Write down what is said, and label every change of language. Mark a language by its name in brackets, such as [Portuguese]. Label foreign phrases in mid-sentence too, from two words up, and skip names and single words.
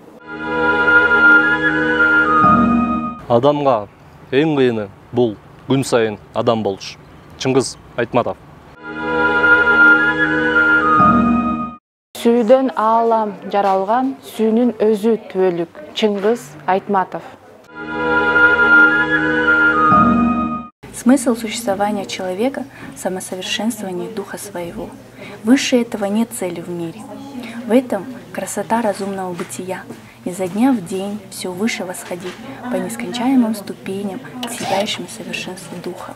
[Kyrgyz] Адамга эң кыйыны бул күн сайын адам болуш. Чыңгыз Айтматов. Сүйдөн аалам жаралган, сүйүнүн өзү түбөлүк. Чыңгыз Айтматов. [Russian] Смысл существования человека – самосовершенствование духа своего. Выше этого нет цели в мире. В этом красота разумного бытия. Изо дня в день все выше восходить по нескончаемым ступеням к сияющему совершенству духа.